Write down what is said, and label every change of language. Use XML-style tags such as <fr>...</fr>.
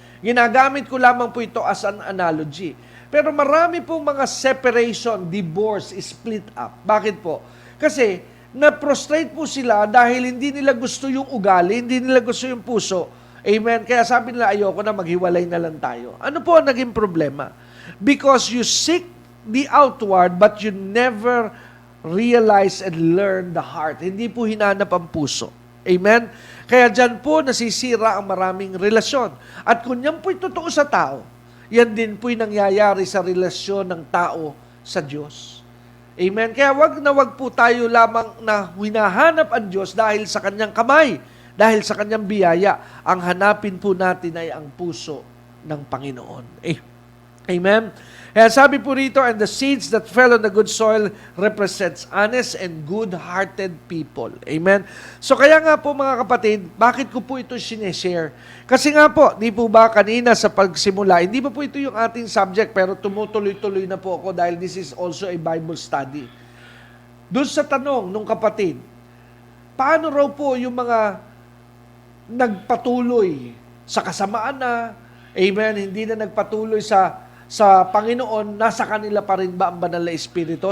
<tl>Ginagamit ko lamang po ito</tl> <en>as an analogy.</en> <tl>Pero marami pong mga separation, divorce, split up. Bakit po? Kasi na-prostrate po sila dahil hindi nila gusto yung ugali, hindi nila gusto yung puso. Amen? Kaya sabi nila, ayoko na, maghiwalay na lang tayo. Ano po ang naging problema?</tl> <en>Because you seek the outward, but you never realize and learn the heart.</en> <tl>Hindi po hinanap ang puso. Amen? Kaya dyan po nasisira ang maraming relasyon. At kung yan po'y totoo sa tao, yan din po'y nangyayari sa relasyon ng tao sa Diyos. Amen? Kaya wag po tayo lamang na hinahanap ang Diyos dahil sa kanyang kamay, dahil sa kanyang biyaya. Ang hanapin po natin ay ang puso ng Panginoon. Amen? Kaya sabi po rito,</tl> <en>and the seeds that fell on the good soil represents honest and good-hearted people.</en> <tl>Amen? So kaya nga po mga kapatid, bakit ko po ito sineshare? Kasi nga po, di po ba kanina sa pagsimula, hindi pa po ito yung ating subject, pero tumutuloy-tuloy na po ako dahil</tl> <en>this is also a Bible study.</en> <tl>Doon sa tanong nung kapatid, paano raw po yung mga nagpatuloy sa kasamaan na, amen, hindi na nagpatuloy sa Panginoon, nasa kanila pa rin ba ang banal na Espiritu?</tl>